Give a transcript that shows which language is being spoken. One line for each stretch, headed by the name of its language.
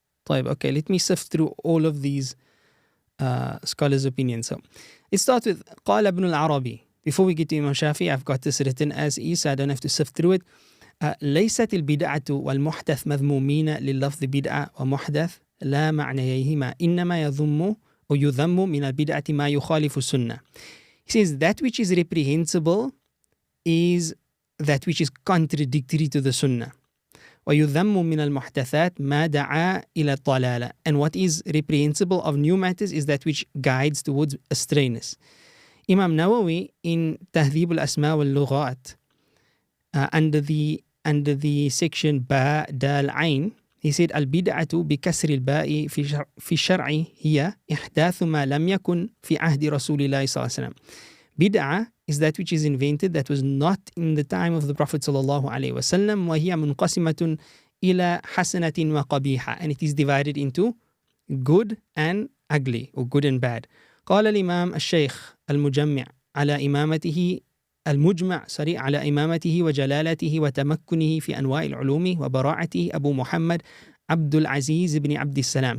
English: Okay, let me sift through all of these scholars' opinions. So it starts with
Arabic: قال ابن العربي.
English: Before we get to Imam Shafi, I've got this written as is, so I don't have to sift through it.
Arabic: ليست البدعة والمحدث مذمومين لللفظ بدعة ومحدث لا معنيهما إنما يذم من البدعة ما يخالف السنة.
English: He says that which is reprehensible is that which is contradictory to the sunnah.
Arabic: ويذم من المحدثات ما دعا إلى الضلالة.
English: And what is reprehensible of new matters is that which guides towards astrayness. Imam Nawawi in
Arabic: تهذيب الأسماء واللغات
English: under the section
Arabic: با دال عين,
English: he said
Arabic: البدعة بكسر الباء في الشرع هي إحداث ما لم يكن في عهد رسول الله صلى الله عليه وسلم.
English: Bid'ah is that which is invented that was not in the time of the Prophet sallallahu alaihi wasallam.
Arabic: وهي منقسمة إلى حسنة وقبيحة,
English: and it is divided into good and ugly, or good and bad.
Arabic: قال الإمام الشيخ المجمع على إمامته على إمامته وجلالته وتمكنه في أنواع العلوم وبراعته أبو محمد عبد العزيز بن عبد السلام.